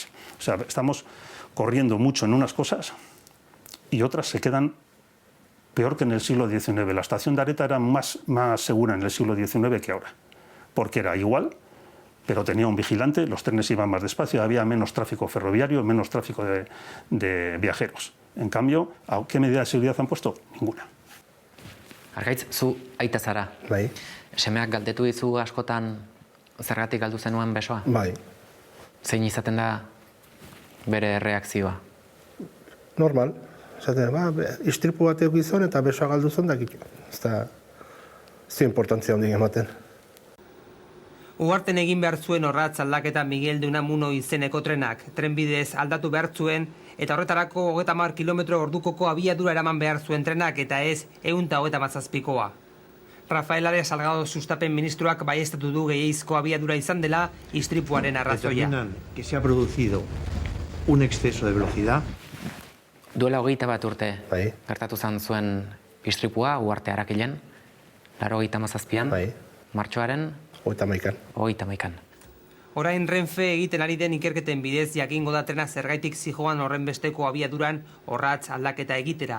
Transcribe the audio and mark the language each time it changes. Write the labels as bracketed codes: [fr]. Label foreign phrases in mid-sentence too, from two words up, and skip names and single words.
[es] O sea, estamos corriendo mucho en unas cosas y otras se quedan peor que en el siglo XIX. La estación de Areta era más segura en el siglo XIX que ahora, porque era igual, pero tenía un vigilante, los trenes iban más despacio, había menos tráfico ferroviario, menos tráfico de viajeros. En cambio, ¿qué medida de seguridad han puesto? Ninguna. [eu] Argaitz, zu aita zara. Bai. Semeak galdetu dizu askotan zergatik galdu zenuen besoa? Bai. Zein izaten da bere reakzioa? Normal. Esaten, istripu batek gizon eta besoa galdu zen dakit. Ez da importantzia hondik ematen. Uharten egin behar zuen orratz aldaketa Miguel de Unamuno izeneko trenak. Trenbidez aldatu behar zuen eta horretarako 30 kilometro ordukoko abiadura eraman behar zuen trenak eta ez 137koa. Rafael Arias Salgado sustapen ministroak baieztatu du gehiaizko abiadura izan dela istripuaren arrazoia. [es] Determinan que se ha producido un exceso de velocidad. [eu] Duela 21 urte gertatu zan zuen istripua Uharte Arakilen, 97an, martxoaren 31an. Orain Renfe egiten ari den ikerketen bidez jakingo da trena zergaitik zijoan horren besteko abiaduran orratz aldaketa egitera.